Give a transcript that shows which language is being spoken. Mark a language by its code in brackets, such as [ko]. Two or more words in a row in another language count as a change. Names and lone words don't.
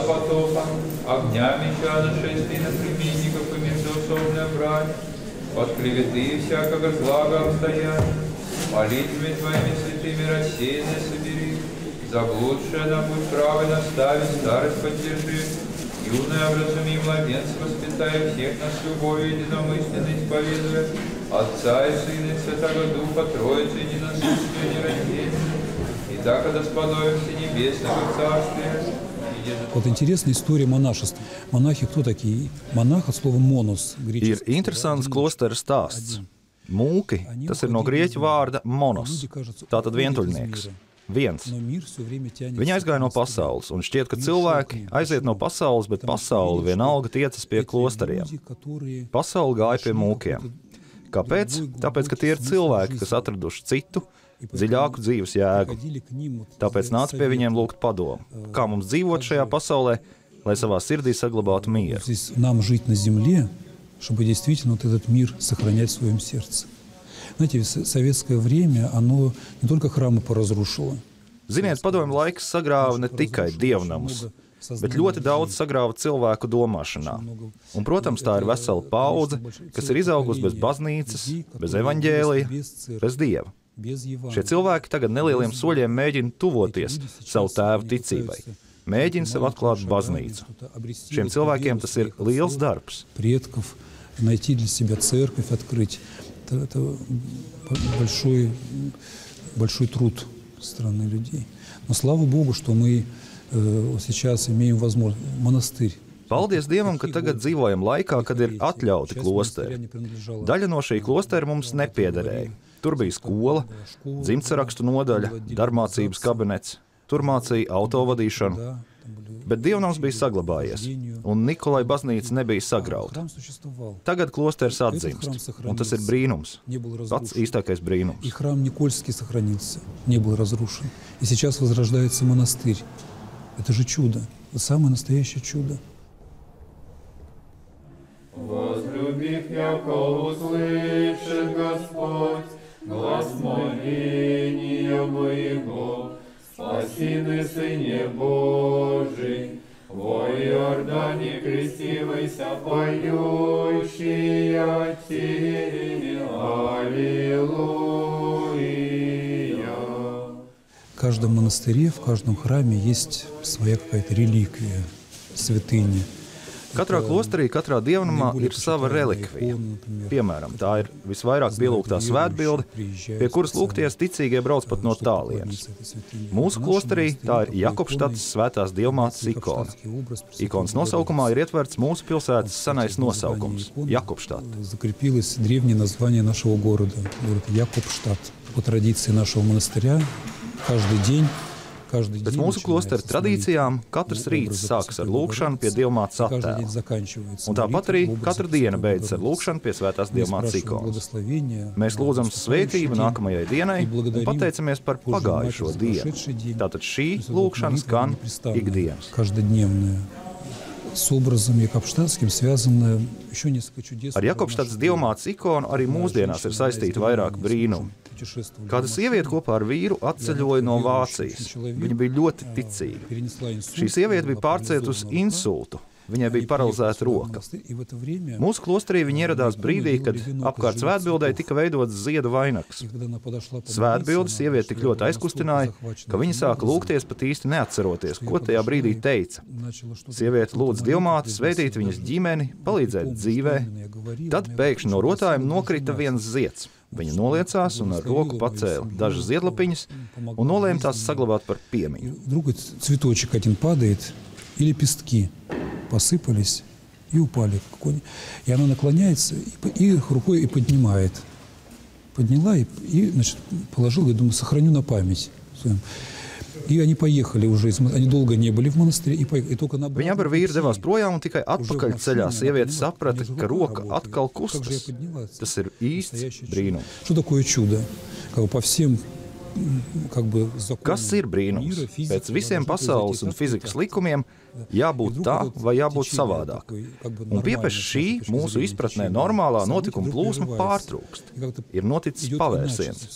[ru] потопа, огня, меча, нашествий на племенников и междоусобная брань, от клеветы и всякого злага обстояния, молитвами Твоими святыми рассеянные собери, заблудшие нам будь правой настави, старость поддержи, юное образуми младенца воспитай, всех нас любовью единомысленно исповедуя, Отца и Сына и Святого Духа, Троицы единосущную нераздельную, и так сподобимся небесного Царствия. Вот интересная история монашества. Монахи кто такие? Монах от слова «монос» [lv] Ir interesants klosteru stāsts. Mūki, tas ir no grieķu vārda monos, tātad vientuļnieks. Viens. Viņi aizgāja no pasaules, un šķiet, ka cilvēki aiziet no pasaules, bet pasaule vienalga tiecas pie klosteriem. Pasaule gāja pie mūkiem. Kāpēc? Tāpēc, ka tie ir cilvēki, kas atraduši citu, dziļāku dzīves jēgu. Tāpēc nāc pie viņiem lūgt padomu, kā mums dzīvot šajā pasaulē, lai savā sirdī saglabātu mieru. [ru] Нам жить на земле, чтобы действительно вот этот мир сохранять в своем сердце. Знаете, советское время, оно не только храмы поразрушило. [lv] Ziniet, padomju laiks sagrāva ne tikai dievnamus, bet ļoti daudz sagrāva cilvēku domāšanā. Un, protams, tā ir vesela paudze, kas ir izaugusi bez baznīcas, bez evaņģēlija, bez dieva. Šie cilvēki tagad nelieliem soļiem mēģina tuvoties savu tēvu ticībai, mēģina sev atklāt baznīcu. Šiem cilvēkiem tas ir liels darbs. [ru] Предков, найти для себя церковь, открыть. Это большой труд страны людей. Но слава Богу, что мы сейчас имеем возможность. Монастырь. [lv] Paldies Dievam, ka tagad dzīvojam laikā, kad ir atļauti klosteri. Daļa no šī klostera mums nepiederēja. Tur bija skola, dzimtsarakstu nodaļa, darbmācības kabinets, tur mācīja autovadīšanu. Bet dievnams bija saglabājies, un Nikolai baznīca nebija sagrauta. Tagad klosters atdzimst, un tas ir brīnums, pats īstākais brīnums. [ru] И храм Никольский сохранился, не был разрушен. И сейчас возрождается монастырь. Это же чудо, это самое настоящее чудо. Возлюбив, яко услышит Господь глас моления моего, спаси ты, Сыне Божий, во Иордане крестивайся, поющие Тебе, Аллилуйя. В каждом монастыре, в каждом храме есть своя какая-то реликвия, святыня. [lv] Katrā klosterī, katrā dievnamā ir sava relikvija. Piemēram, tā ir visvairāk pielūgtā svētbilde, pie kuras lūgties ticīgie brauc pat no tālienes. Mūsu klosterī tā ir Jakobštatas svētās dievmātes ikona. Ikonas nosaukumā ir ietverts mūsu pilsētas senais nosaukums – Jakobštata. [ru] Закрепилось древнее название нашего города, город Jakobštad. По традиции нашего монастыря каждый день. [lv] Pēc mūsu klostera tradīcijām katrs rīts sākas ar lūgšanu pie dievmātes attēla. Un tāpat arī katra diena beidzas ar lūgšanu pie svētās dievmātes ikonas. Mēs lūdzam svētību nākamajai dienai un pateicamies par pagājušo dienu. Tātad šī lūgšana skan ikdienas. [ru] С образом Jakobštadskим связано еще несколько чудес. [lv] Ar Jakobštatas dievmātes ikonu arī mūsdienās ir saistīti vairāk brīnumu. Kāda sieviete kopā ar vīru atceļoja no Vācijas. Viņa bija ļoti ticīga. Šī sieviete bija pārcieta uz insultu. Viņai bija paralizēta roka. Mūsu klosterī viņa ieradās brīdī, kad apkārt svētbildei tika veidots ziedu vainags. Svētbilde sievieti tik ļoti aizkustināja, ka viņa sāka lūgties pat īsti neatceroties, ko tajā brīdī teica. Sieviete lūdz dievmāti svētīt viņas ģimeni, palīdzēt dzīvē. Tad pēkšņi no rotājiem nokrita viens zieds. Viņa noliecās un ar roku pacēla dažas ziedlapiņas un nolēma tās saglabāt par piemiņu. [ru] Цветочек один падает, и лепестки посыпались и упали. И она наклоняется и рукой и поднимает. Подняла и значит, положила, и думаю, сохраню на память. И они поехали уже, они долго не были в монастыре, и только на [lv] Viņa ar vīru devās projām un tikai atpakaļ ceļā sieviete saprata, ka roka atkal kustas. Tas ir īsts brīnums. [ru] Что такое чудо? По всем [lv] Kas ir brīnums? Pēc visiem pasaules un fizikas likumiem jābūt tā vai jābūt savādāk. Un piepēc šī mūsu izpratnē normālā notikuma plūsma pārtrūkst. Ir noticis pavērsiens.